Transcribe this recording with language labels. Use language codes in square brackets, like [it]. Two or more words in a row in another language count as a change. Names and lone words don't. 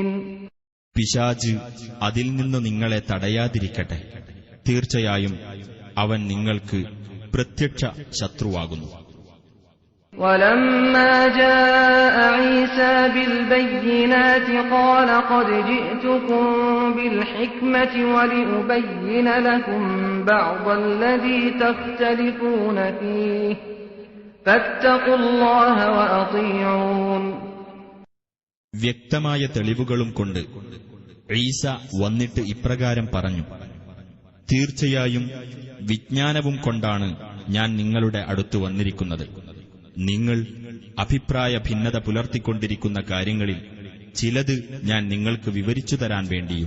[ml] പിശാച് അതിൽ നിന്ന് നിങ്ങളെ തടയാതിരിക്കട്ടെ. തീർച്ചയായും അവൻ നിങ്ങൾക്ക് പ്രത്യക്ഷ ശത്രുവാകുന്നു. [ar] وَلَمَّا جَاءَ عِيسَى بِالْبَيِّنَاتِ قَالَ قَدْ جِئْتُكُم بِالْحِكْمَةِ وَلِأُبَيِّنَ لَكُم بَعْضَ الَّذِي تَخْتَلِفُونَ فِيهِ فَاتَّقُوا اللَّهَ وَأَطِيعُونِ. [ml] വ്യക്തമായ തെളിവുകളും കൊണ്ട് ഈസ വന്നിട്ട് ഇപ്രകാരം പറഞ്ഞു: തീർച്ചയായും വിജ്ഞാനവും കൊണ്ടാണ് ഞാൻ നിങ്ങളുടെ അടുത്ത് വന്നിരിക്കുന്നത്. നിങ്ങൾ അഭിപ്രായ ഭിന്നത പുലർത്തിക്കൊണ്ടിരിക്കുന്ന കാര്യങ്ങളിൽ ചിലത് ഞാൻ നിങ്ങൾക്ക് വിവരിച്ചു തരാൻ വേണ്ടിയും.